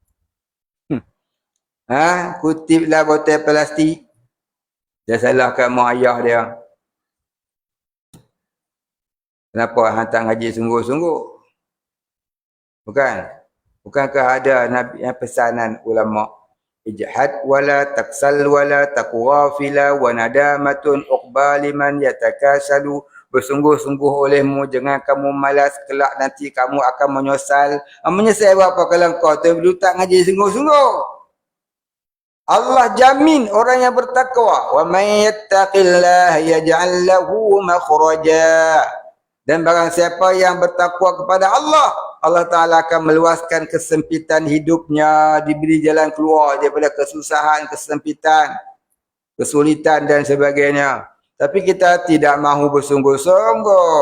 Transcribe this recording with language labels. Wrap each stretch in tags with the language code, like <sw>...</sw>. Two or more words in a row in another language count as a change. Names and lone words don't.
<ms>Kutiplah botol plastik. Dia salahkan mak ayah dia. Kenapa hantar ngaji sungguh-sungguh? Bukan? Bukankah ada nabi pesanan ulama?</ms> <ar>اجهد ولا تكسل ولا تك غافلا وندامة العقبى لمن يتكاسل.</ar> <ms>Bersungguh-sungguh olehmu, jangan kamu malas, kelak nanti kamu akan menyesal. Menyesal apa kalau kau tu dulu tak ngaji sungguh-sungguh? Allah jamin orang yang bertakwa.</ms> <ar>ومن يتق الله يجعل له مخرجا.</ar> <ms>Dan barang siapa yang bertakwa kepada Allah, Allah Ta'ala akan meluaskan kesempitan hidupnya, diberi jalan keluar daripada kesusahan, kesempitan, kesulitan dan sebagainya. Tapi kita tidak mahu bersungguh-sungguh.</ms>